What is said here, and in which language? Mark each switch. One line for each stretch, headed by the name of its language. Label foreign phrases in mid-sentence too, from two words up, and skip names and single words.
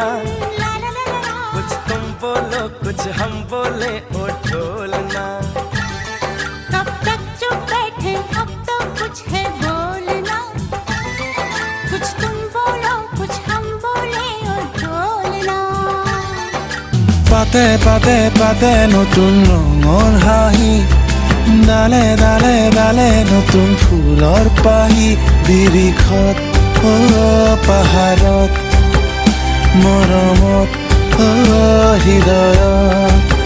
Hindi: ला ला ला ला ला। कुछ तुम बोलो कुछ हम बोले ओ ढोलना। कब तक चुप बैठे अब तो कुछ है बोलना। कुछ तुम बोलो कुछ हम बोले और ढोलना।
Assamese: পাতে পাতে পাতে নতুন ৰঙৰ হাঁহি, ডালে ডালে ডালে নতুন ফুলৰ পাহি। বিৰিখত পাহাৰত মৰমত হৃদয়ত।